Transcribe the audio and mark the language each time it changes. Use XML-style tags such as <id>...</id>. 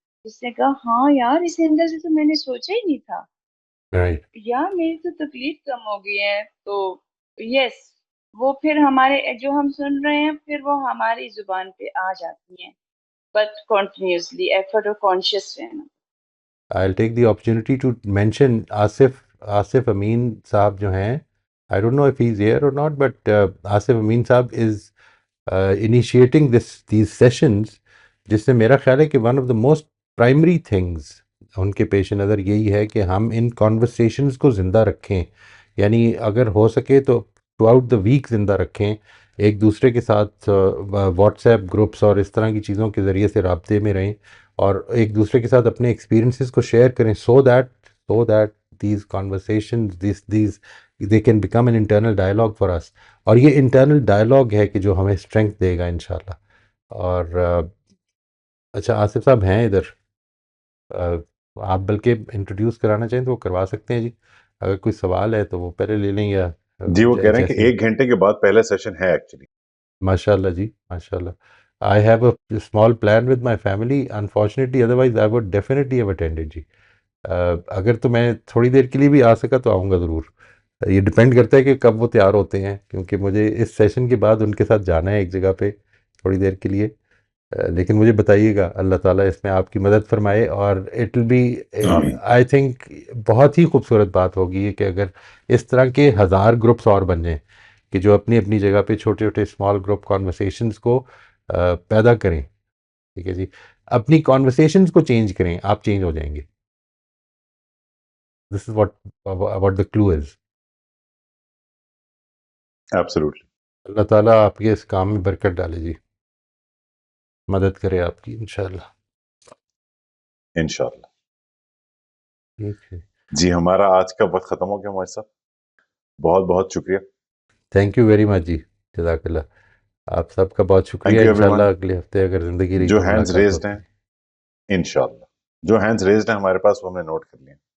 <ur>اس نے کہا ہاں یار اس اندر سے تو میں نے سوچا ہی نہیں تھا، رائٹ. یار میری تو تکلیف کم ہو گئی ہے. تو یس وہ پھر ہمارے جو ہم سن رہے ہیں پھر وہ ہماری زبان پہ آ جاتی ہیں، بٹ کنٹینیوسلی ایفرٹ اور کانشیس رہنا.</ur> <en>I'll take the opportunity to mention Asif Amin صاحب</en> <ur>جو ہیں.</ur> <en>I don't know if he's here or not, but Asif Amin صاحب is initiating these sessions,</en> <ur>جس سے میرا خیال ہے کہ</ur> <en>one of the most primary things ان کے پیش نظر یہی ہے کہ</en> <ur>ہم ان</ur> <en>conversations</en> <ur>کو زندہ رکھیں. یعنی اگر ہو سکے تو تھرو آؤٹ دا ویک زندہ رکھیں، ایک دوسرے کے ساتھ واٹس ایپ گروپس اور اس طرح کی چیزوں کے ذریعے سے رابطے میں رہیں اور ایک دوسرے کے ساتھ اپنے ایکسپیرینسز کو شیئر کریں.</ur> <en>So that these conversations they can become an internal dialogue for us.</en> <ur>اور یہ انٹرنل ڈائلاگ ہے کہ جو ہمیں اسٹرینتھ دے گا انشاءاللہ. اور اچھا آصف صاحب ہیں ادھر، آپ بلکہ انٹروڈیوس کرانا چاہیں تو وہ کروا سکتے ہیں جی. اگر کوئی سوال ہے تو وہ پہلے لے لیں یا جی وہ کہہ رہے ہیں کہ 1 گھنٹے کے بعد پہلا سیشن ہے ایکچولی. ماشاء اللہ جی ماشاء اللہ.</ur> <en>I have a small plan with my family. Unfortunately, otherwise I would definitely have attended جی.</en> <ur>اگر تو میں تھوڑی دیر کے لیے بھی آ سکا تو آؤں گا ضرور. یہ ڈپینڈ کرتا ہے کہ کب وہ تیار ہوتے ہیں، کیونکہ مجھے اس سیشن کے بعد ان کے ساتھ جانا ہے ایک جگہ پہ تھوڑی دیر کے لیے. لیکن مجھے بتائیے گا، اللہ تعالیٰ اس میں آپ کی مدد فرمائے. اور</ur> <en>it will be I think</en> <ur>بہت ہی خوبصورت بات ہوگی کہ اگر اس طرح کے 1000 گروپس اور بن جائیں کہ جو اپنی اپنی جگہ پہ چھوٹے چھوٹے اسمال گروپ کانورسیشنز کو پیدا کریں. ٹھیک ہے جی. اپنی کانورسیشنز کو چینج کریں، آپ چینج ہو جائیں گے.</ur> <en>This is what the clue is. Absolutely.</en> <ur>اللہ تعالیٰ آپ کے اس کام میں برکت ڈالے جی، مدد کرے آپ کی انشاءاللہ. انشاءاللہ. ٹھیک ہے جی ہمارا آج کا وقت ختم ہو گیا موج صاحب، بہت بہت شکریہ. تھینک یو ویری مچ جی، جزاک اللہ. آپ سب کا بہت شکریہ. انشاءاللہ اگلے ہفتے اگر زندگی رہی جو تو ہینڈز ملاقات ریزڈ ہوتی. ہیں انشاءاللہ، جو ہینڈز ریزڈ ہیں ہمارے پاس وہ ہم نے نوٹ کر لیا.</ur>